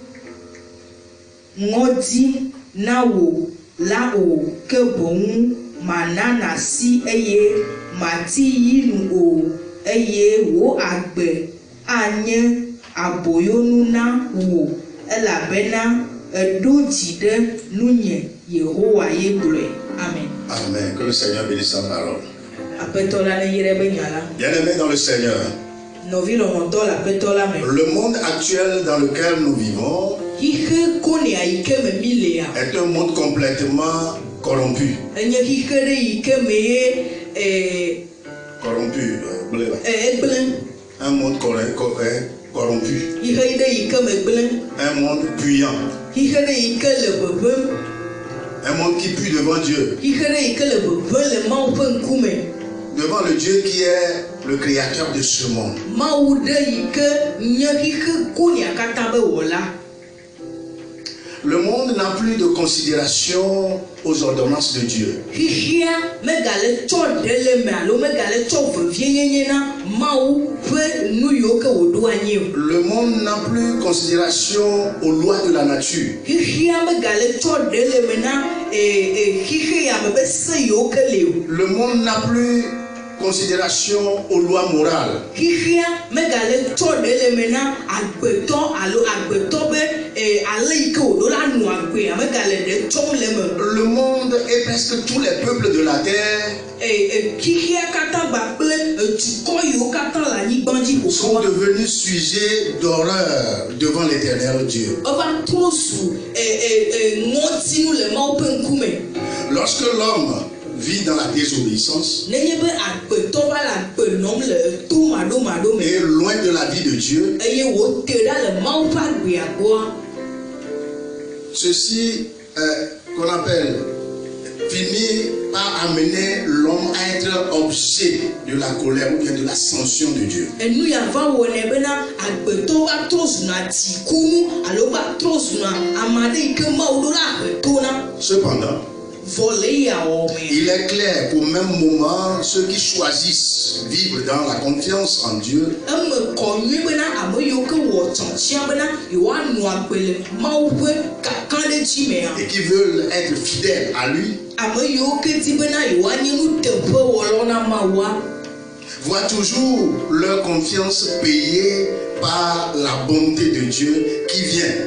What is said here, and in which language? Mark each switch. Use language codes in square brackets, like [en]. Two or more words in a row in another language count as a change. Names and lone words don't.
[ee] ŋɔdzi na wò la o ke boŋ mana nasi eye mati yi nu o eye wò agbe anye aboyonu na wò elabena eɖo dzi ɖe nunye Yehowa ye gblɔe. Amen. Amen. [fr] Que le Seigneur bénisse sa parole. [ee] Aƒetɔ la ne yɛrɛ be nya la. [fr] Bien-aimés dans le Seigneur. [ee] Nɔvi lɔlɔ̃tɔ le aƒetɔ la me. [fr] Le monde actuel dans lequel nous vivons [ee] xixe konea yi ke me mi lea [fr] est un monde complètement corrompu. [ee] Enye xixe ɖe yi ke me ye [fr] Corrompu. [ee] egblẽ. [fr] Un monde corrompu. [ee] Xixe ɖe yi ke me gblẽ. [fr] Un monde puant. [ee] Xixe ɖe yi ke le ʋeʋẽm. [fr] Un monde qui pue devant Dieu. [ee] Xixe ɖe yi ke le ʋeʋẽ le Mawu ƒe ŋkume. [fr] Devant le Dieu qui est le créateur de ce monde. [ee] Mawu ɖe yi ke nye xixe konea katã be wɔla. [fr] Le monde n'a plus de considération aux ordonnances de Dieu. [ee] Xixia megale tsɔ ɖe le me alo megale tsɔ vevienyenye na Mawu ƒe nu yiwo ke wòɖo anyi o. [fr] Le monde n'a plus considération aux lois de la nature. [ee] Xixia megale tsɔ ɖe le me na xixe ya me be se yiwo ke le o. [fr] Le monde n'a plus considération aux lois morales. [ee] Xixia megale tsɔ ɖe le me na agbetɔ alo agbetɔ be ale yi ke wòɖo la nu agbe megale ɖe tsɔm le me. [fr] Le monde et presque tous les peuples de la terre [ee] xixia katã gbakple dukɔ yiwo katã le anyigba dzi [fr] sont devenus sujets d'horreur devant l'Éternel Dieu. [ee] Eva trɔ zu ŋɔtinu le Mawu ƒe ŋkume. [fr] Lorsque l'homme vit dans la désobéissance [ee] nenye be agbetɔ va le agbe nɔm le to maɖomaɖo me [fr] et loin de la vie de Dieu, [ee] eye wòte ɖa le Mawu ƒe agbea gbɔa, [fr] ceci qu'on appelle finit par amener l'homme à être objet de la colère ou bien de la sanction de Dieu. [ee] enu ya va wɔnɛ bena agbetɔ va trɔ zuna tsikunu alo va trɔ zuna ame aɖe yi ke Mawu ɖo la agbetɔ na. [fr] Cependant, Il est clair qu'au même moment, ceux qui choisissent vivre dans la confiance en Dieu et qui veulent être fidèles à lui, voient toujours leur confiance payée par la bonté de Dieu qui vient.